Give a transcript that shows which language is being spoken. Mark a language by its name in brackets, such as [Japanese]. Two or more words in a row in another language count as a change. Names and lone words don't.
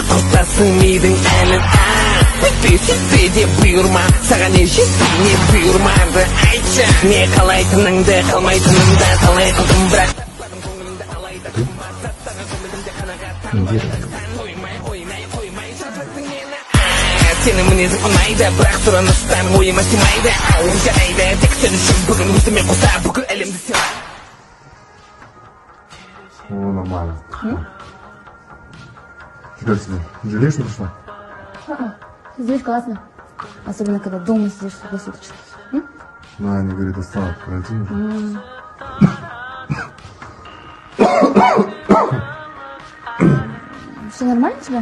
[Kazakh] құртасың мидың әлін Өйтпесе де бұйырма Саған не жетпей не бұйырмады Айтшы не қалайтыныңды қалмайтыныңды талай қылдым бірақ таппадым көңілімді алайда Сенің мінезің ұнайды бірақ сұраныстан ойыма сыймайды Жарайды тек сен үшін бүгін өзіме қоса бүкіл әлемді сыйлай [Russian] Ну, нормально. Что тебе? Жалеешь, что пришла? Здесь классно. Особенно, когда дома сидишь круглосуточно. Ну, они говорят, осталось в карантине. Все нормально у тебя?